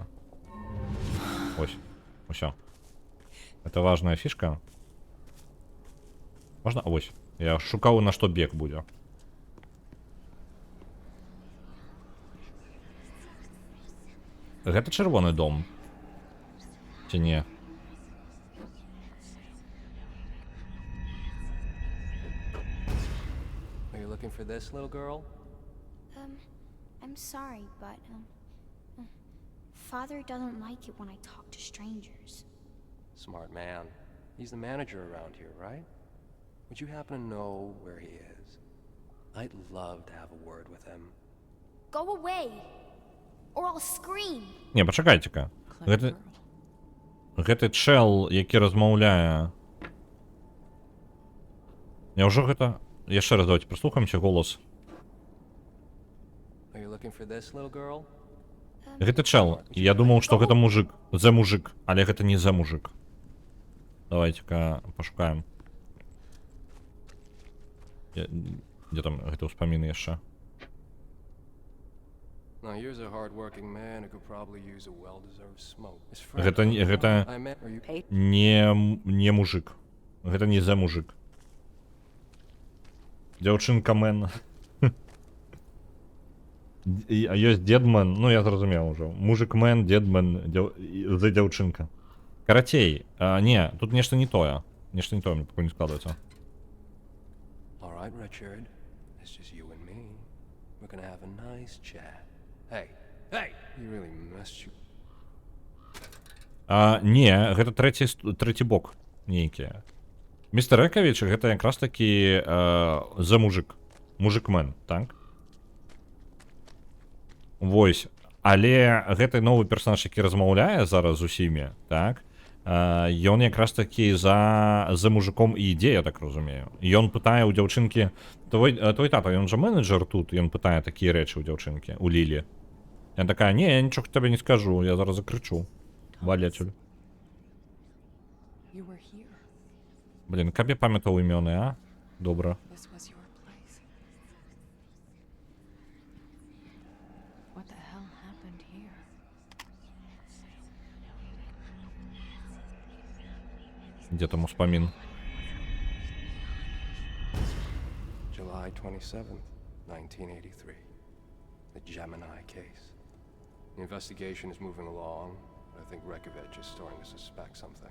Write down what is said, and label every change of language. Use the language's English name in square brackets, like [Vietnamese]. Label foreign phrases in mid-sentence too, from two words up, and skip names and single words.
[Belarusian] Ось, усё. Это важная фішка. Можна? Ось, я шукаў, на што бег будзе. Гэта чырвоны дом. Ці не? [English] Are you looking for this little girl? I'm sorry, but, Father doesn't like it when I talk to strangers. Smart man. He's the manager around here, right? Would you happen to know where he is? I'd love to have a word with him. Go away! Or I'll scream! [Belarusian] Не, пачакайце-ка. [English] Clever [Belarusian] Гэты чэл, які размаўляе. Няўжо гэта... Яшчэ раз давайте прыслухаемся голас. [English] Are you looking for this little girl? [Belarusian] Гэта чэл. Я думаў, што гэта мужик. Зе мужик. Але гэта не зе мужик. Давайте-ка пашукаем. Дзе там гэта ўспаміны яшчэ? [English] Now here's a hard-working man who could probably use a well-deserved smoke. His [Belarusian] Гэта [English] I met... Are you... [Belarusian] не мужик. Гэта не зе мужик. Дзяўчынка мэн. Ёсць дедмен, ну я зразумеў ужо. Мужик мэн, дедмен, зе дзяўчынка. Карацей, не, тут нешта не тое. Нешта не тое, мне пакуль не складваецца. [English] All right, Richard. It's just you and me. We're gonna have a nice chat. Hey, hey! You really messed you... [Belarusian] Не, гэта трэці бок нейкі. Містер Экавіч, гэта якраз такі за мужик. Мужик-мен, так? Вось. Але гэты новы персонаж, які размаўляе зараз з усімі, так? Ён якраз такі за мужиком і ідзе, я так разумею. Ён пытае ў дзяўчынкі... Твой тата, ён жа менеджер тут, ён пытае такія рэчы ў дзяўчынкі, у Лілі. Я такая, не, я нічога табе не скажу, я зараз закрычу. Валецюль. [English] You were here. [Belarusian] Блін, каб я памятаў імёны, а? Добра. [English] This was your place. What the hell happened here? [Belarusian] Дзе там успамін? [English] July 27th, 1983. The Gemini case. The investigation is moving along, but I think Rekovich is starting to suspect something.